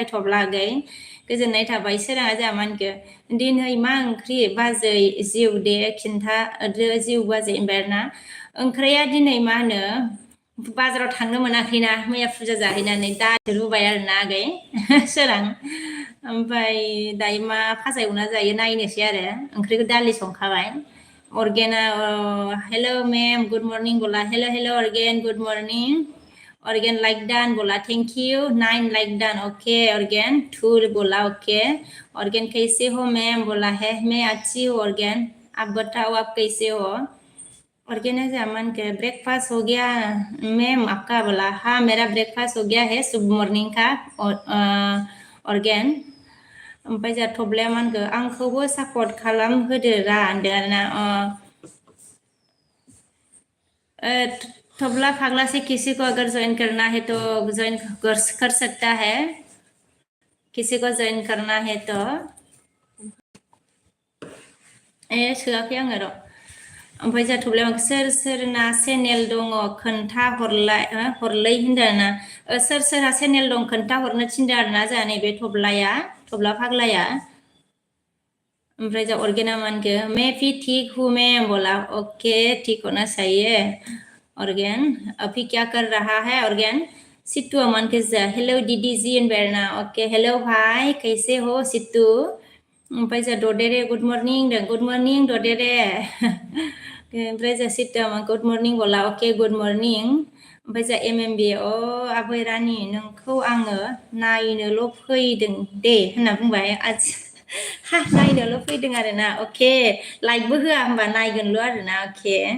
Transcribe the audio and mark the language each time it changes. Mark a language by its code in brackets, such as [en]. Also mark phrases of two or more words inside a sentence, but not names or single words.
[brx] थब्ला आगै गोजोननाय थाबाय सोराङा जामानखो दिनै मा ओंख्रि बाजै जिउ दे खिन्थादो जिउ बाजै होनबाय आरोना ओंख्रिया दिनै मा होनो बाजाराव थांनो मोनाखैना मैया फुजा जाहैनानै दालि रुबाय आरोना आगै सोरां ओमफ्राय दायो मा फाजा एवना जायो नायनोसै आरो ओंख्रिखौ दालि संखाबाय अर्गेना [en] hello ma'am good morning [brx] बोला [en] hello Argen good morning Argen like done [brx] बोला [en] thank you 9 like done okay [hi] अर्गेन 2 बोला ओके अर्गेन कैसे हो मैम बोला है मैं अच्छी हूँ अर्गेन आप बताओ आप कैसे हो अर्गेन जामन के ब्रेकफास्ट हो गया मैम आपका बोला हाँ मेरा ब्रेकफास्ट हो गया है शुभ मॉर्निंग का अर्गेन [brx] ओमफ्राय जा थब्लाया मानखो आंखौबो सापर्ट खालाम होदो रा होनदों आरोना [hi] तबला फागला से किसी को अगर ज्वाइन करना है तो ज्वाइन कर सकता है किसी को ज्वाइन करना है तो [brx] सोआखै आङो र' ओमफ्राय जा थब्लाया सोरना चेनेल दङ खोन्था हरलै होनदों आरोना सोरहा चेनेल दं खोन्था हरनो थिनदों आरोना जोंहा नैबे थब्ला फाग्लाया ओमफ्राय जा अर्गेना मानके [hi] मैं भी ठीक हूँ मैम बोला ओके ठीक होना चाहिए अर्गेन अभी क्या कर रहा है [brx] अर्गेन सितु अमन के जा [hi] हेलो दीदी जी [brx] होनबाय आरोना [hi] ओके हेलो भाई कैसे हो [brx] सितु ओमफ्राय जा ददेरे [en] good morning [brx] दं [en] good morning [brx] ददेरे ओमफ्राय जा सितु अमन [en] good morning [brx] बोला [en] okay good morning [brx] ओमफ्राय जा एमएमबि आबै रानि नोंखौ आङो नायनोल' फैदों दे होनना बुंबाय हा नायनोल' फैदों आरोना ओके लाइकबो होआ होमबा नायगोनल' आरोना ओके